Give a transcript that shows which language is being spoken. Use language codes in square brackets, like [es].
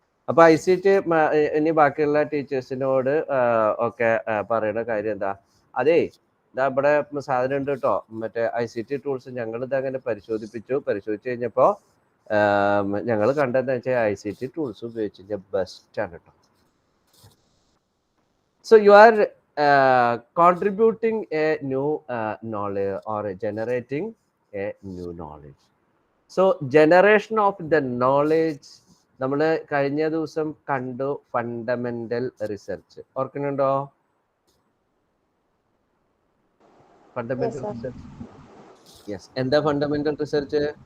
[ml] അപ്പോൾ ICT ഇനി ബാക്കിയുള്ള ടീച്ചേഴ്സിനോട് ഒക്കെ പറയുന്ന കാര്യം എന്താ, അതേ ഇതാ ഇവിടെ സാധനം ഉണ്ട് കേട്ടോ, മറ്റേ ICT ടൂൾസ് ഞങ്ങളിത് അങ്ങനെ പരിശോധിച്ചു കഴിഞ്ഞപ്പോൾ ഞങ്ങൾ കണ്ടതെന്ന് വെച്ചാൽ ICT ടൂൾസ് ഉപയോഗിച്ച് കഴിഞ്ഞാൽ ബെസ്റ്റ് ആണ് കേട്ടോ. [en] So you are contributing a new knowledge or generating a new knowledge. So generation of the knowledge, [ml] നമ്മൾ കഴിഞ്ഞ ദിവസം കണ്ടു ഫണ്ടമെന്റൽ റിസർച്ച്. ഓർക്കുന്നുണ്ടോ? Fundamental research. യെസ്. എന്താ ഫണ്ടമെന്റൽ റിസർച്ച്?